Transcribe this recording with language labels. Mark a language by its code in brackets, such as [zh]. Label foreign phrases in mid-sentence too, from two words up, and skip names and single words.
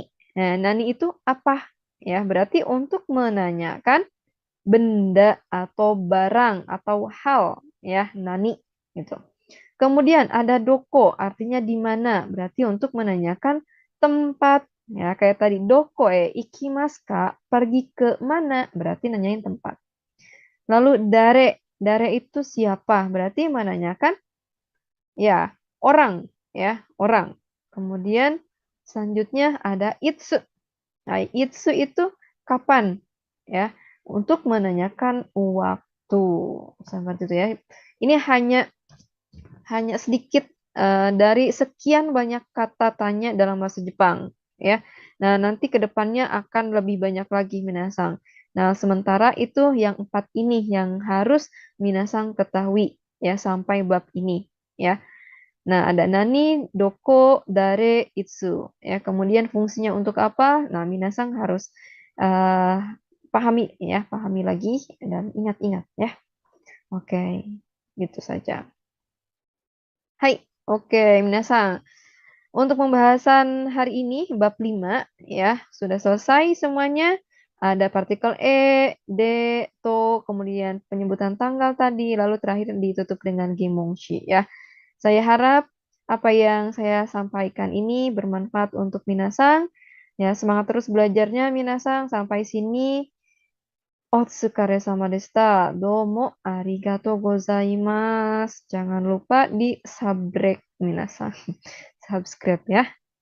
[id] Nah, nani itu apa? Ya, berarti untuk menanyakan benda atau barang atau hal ya, nani gitu. Kemudian ada doko, artinya di mana. Berarti untuk menanyakan tempat. Ya, kayak tadi [ja] どこ行きますか, [id] pergi ke mana? Berarti nanyain tempat. Lalu dare itu siapa? Berarti menanyakan ya orang, ya orang. Kemudian selanjutnya ada itsu. Nah, itsu itu kapan? Ya, untuk menanyakan waktu. Seperti itu ya. Ini hanya sedikit dari sekian banyak kata tanya dalam bahasa Jepang ya. Nah, nanti ke depannya akan lebih banyak lagi minasang. Nah, sementara itu yang 4 ini yang harus minasang ketahui ya sampai bab ini ya. Nah, ada nani, doko, dare, itsu ya. Kemudian fungsinya untuk apa? Nah, minasang harus eh, pahami ya, pahami lagi dan ingat-ingat ya. Oke, gitu saja. Hai, oke, minasan. Untuk pembahasan hari ini, bab 5, ya, sudah selesai semuanya. Ada partikel e, de, to, kemudian penyebutan tanggal tadi, lalu terakhir ditutup dengan gimongshi, ya. Saya harap apa yang saya sampaikan ini bermanfaat untuk minasang. Ya, semangat terus belajarnya minasang. Sampai sini. [ja] お疲れ様でした. どうもありがとうございます. [id] Jangan lupa di subscribe minasang. Subscribe ya.